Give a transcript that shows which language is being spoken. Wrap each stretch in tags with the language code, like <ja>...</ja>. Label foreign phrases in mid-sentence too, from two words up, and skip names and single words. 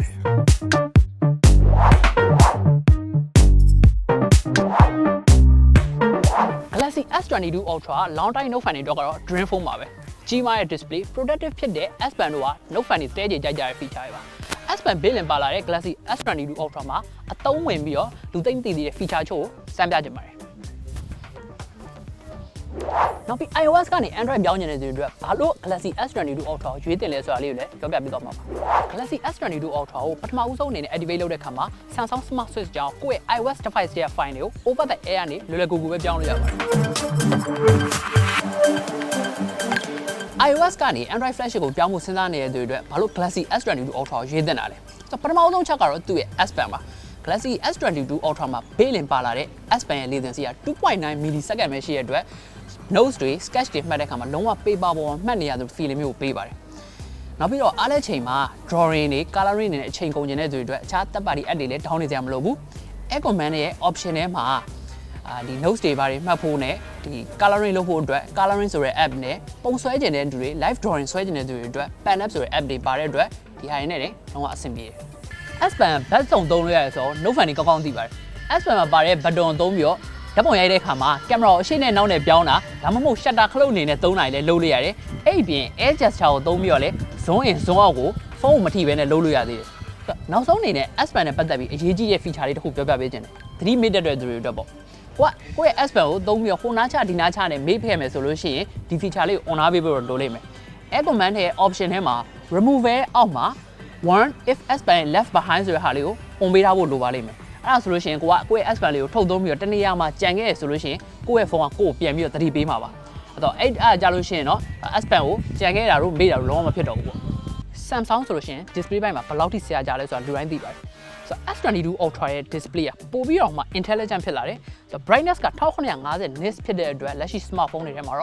<my>Galaxy S22 Ultra</my> <en>long time note fan</en> <my>တွေတော့</my> <en>Dream Phone</en> <my>ပါပဲကြီးမားတဲ့</my> <en>display productive</en> <my>ဖြစ်တဲ့ S Pen တို့က</my> <en>note fan</en> <my>တွေတဲကြိုက်ကြတဲ့ feature တွေပါ S Pen ဘေးလင်ပါလာတဲ့ Galaxy S22 Ultra မှာအသုံးဝင်ပြီးတော့လူသိမ့်သိသေးတဲ့ feature ချို့ကိုစမ်းပြကြပါတယ် နောက်ပြီး iOS ကနေ Android ပြောင်းနေတဲ့သူတွေအတွက်ဘာလို့ Galaxy S22 Ultra ကိုရွေးတင်လဲဆိုတာလေးကိုလည်းပြောပြပေးသွားမှာပါ Galaxy S22 Ultra ကိုပထမဦးဆုံးအနေနဲ့ activate လုပ်တဲ့အခါမှာ Samsung Smart Switch ကြောင့်ကိုယ့်ရဲ့ iOS device ရဲ့ file တွေကို</my> <en>over the air</en> <my>ကနေလွယ်ကူပဲပြောင်းလို့ရပါတယ် iOS ကနေ</my> <en>Android flagship</en> <my>ကိုပြောင်းဖို့စဉ်းစားနေတဲ့သူတွေအတွက်ဘာလို့ Galaxy S22 Ultra ကိုရွေးတင်တာလဲပထမဦးဆုံးချက်ကတော့သူ့ရဲ့ S Pen ပါ Galaxy S22 Ultra မှာ ဘေးလင်ပါလာတဲ့ S Pen ရဲ့ latency က 2.9 millisecond ပဲရှိတဲ့အတွက် notes တွေ sketch တွေမှတ်တဲ့အခါမှာလုံးဝ paper ပေါ်မှာမှတ်နေရတဲ့ feeling မျိုးကိုပေးပါတယ်နောက်ပြီးတော့အားလည်းချိန်မှာ drawing တွေ coloring တွေနဲ့အချိန်ကုန်ကျင်တဲ့သူတွေအတွက်အခြား</my> <en>third party app</en> <my>တွေလည်း down နေကြမလို့ဘူး</my> <en>app command</en> <my>ရဲ့ option ထဲမှာဒီ notes တွေပါတယ်မှတ်ဖို့နဲ့ဒီ coloring လုပ်ဖို့အတွက် coloring ဆိုတဲ့ app နဲ့ပုံဆွဲကျင်တဲ့သူတွေ</my> <en>live drawing</en> <my>ဆွဲကျင်တဲ့သူတွေအတွက်</my> <en>pen app</en> <my>ဆိုတဲ့ app တွေပါတဲ့အတွက်ဒီဟာတွေနဲ့လည်းလုံးဝအဆင်ပြေတယ် S Pen ဘတ်စုံသုံးလို့ရတယ်ဆိုတော့</my> <en>note fan</en> <my>တွေကောင်းကောင်းသိပါတယ် S Pen မှာပါတဲ့ button သုံးပြီးတော့ဓာတ်ပုံရိုက်တဲ့အခါမှာကင်မရာကိုအရှိနဲ့နောက်နဲ့ပြောင်းတာဒါမှမဟုတ် shutter ခလုတ်အနေနဲ့သုံးနိုင်လဲလုပ်လို့ရတယ်အဲ့ဒီပြင်</my> <en>air gesture</en> <my>ကိုသုံးပြီးတော့လဲ</my> <en>zoom in zoom out</en> <my>ကိုဖုန်းကိုမထိဘဲနဲ့လုပ်လို့ရသေးတယ်နောက်ဆုံးအနေနဲ့ S Pen နဲ့ပတ်သက်ပြီးအရေးကြီးတဲ့ feature လေးတစ်ခုပြောပြပေးခြင်းတယ်သ တိမေ့တတ်တဲ့သူတွေအတွက်ပေါ့ကိုယ့်ရဲ့ S Pen ကိုသုံးပြီးတော့ဟိုနားချဒီနားချနဲ့မေ့ဖယ်မယ်ဆိုလို့ရှိရင်ဒီ feature လေးကို on ပေးဖို့လိုလိမ့်မယ်</my> <en>air command</en> <my>ရဲ့ option ထဲမှာ remove အောက်မှာ</my> <en>warn if S Pen left behind</en> <my>ဆိုတဲ့ဟာလေးကို on ပေးထားဖို့လိုပါလိမ့်မယ်အဲ့ဒါဆိုလို့ရှိရင်ကိုယ့်ရဲ့ S Pen လေးကိုထုတ်သုံးပြီးတော့တနေရာမှာကြံခဲ့ရဆိုလို့ရှိရင်ကိုယ့်ရဲ့ဖုန်းကကိုယ့်ကိုပြန်ပြီးတော့သတိပေးမှာပါအဲ့တော့အဲ့ကြလို့ရှိရင်တော့ S Pen ကိုကြံခဲ့တာတို့မေ့တာတို့လုံးဝမဖြစ်တော့ဘူးပေါ့ Samsung ဆိုလို့ရှိရင် display ဘက်မှာဘယ်လောက်ထိဆရာကြလဲဆိုတာလူတိုင်းသိပါတယ်ဆိုတော့ S22 Ultra ရဲ့ display ကပို့ပြီးတော့မှ intelligent ဖြစ်လာတယ်ဆိုတော့ brightness က1950 nits ဖြစ်တဲ့အတွက်လက်ရှိ smartphone တွေထဲမှာတော့</my>